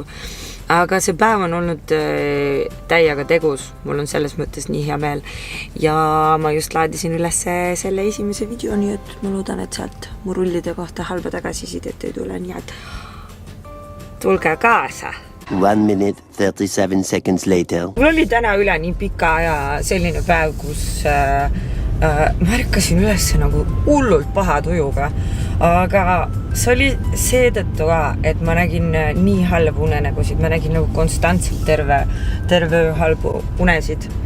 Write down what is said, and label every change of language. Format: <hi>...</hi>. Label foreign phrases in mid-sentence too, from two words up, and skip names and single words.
<et>Aga see päev on olnud täiega tegus, mul on selles mõttes nii hea meel. Ja ma just laadisin üles selle esimese video, nii et ma loodan, et sealt mu rullide kohta halba tagasisidet ei tule, nii et tulge kaasa.</et> <en>1 minute 37 seconds later.</en> <et>Mul oli täna üle nii pika aja selline päev, kus ma ärkasin üles nagu hullult paha tujuga. Aga see oli seetõttu ka, et ma nägin nii halbu unenägusid, ma nägin nagu konstantselt terve halbu unesid.</et>